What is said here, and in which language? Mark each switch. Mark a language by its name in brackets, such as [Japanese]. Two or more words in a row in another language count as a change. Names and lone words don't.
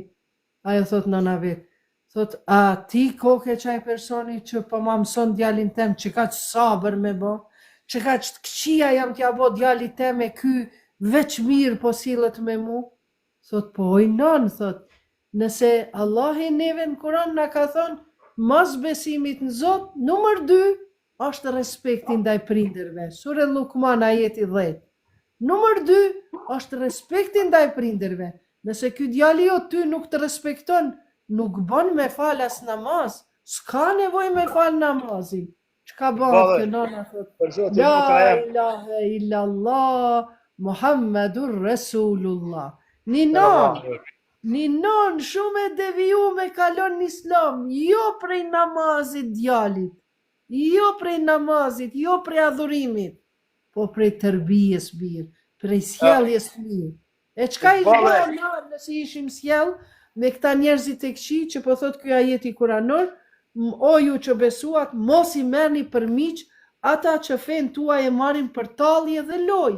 [Albanian] Ajo thot nona vetë, thot, a ti koke qaj personi që po ma mëson djalin tem, që ka që sabër me bo, që ka që të këqia jam t'ja bo djali tem e ky, veç mirë po sillet me mu, thot po oj non, thot, nëse Allah i neve në Kur'an na ka thonë, mas besimit në Zot, numër 2, është respekti ndaj prindërve, sure Lukman ajeti 10. Numër 2, është respekti ndaj prindërve, nëse ky djali jo ty nuk të respekton, nuk bën me fal as namaz, s'ka nevojë me fal namazin. Çka bëhet kjo nona thot? [Arabic] لا إله إلا الله محمد رسول الله. [Albanian] Një non shumë e deviju me kalon në islam, jo prej namazit djalit, jo prej namazit, jo prej adhurimit, po prej tërbijes mirë, prej sjelljes mirë. E çka i bëjmë na nëse ishim sjell me këta njerëzit e këqij që po thot ky ajeti kuranor, o ju që besuat, mos i merrni për miq ata që fenë tuaj e marrin për tallje dhe lojë.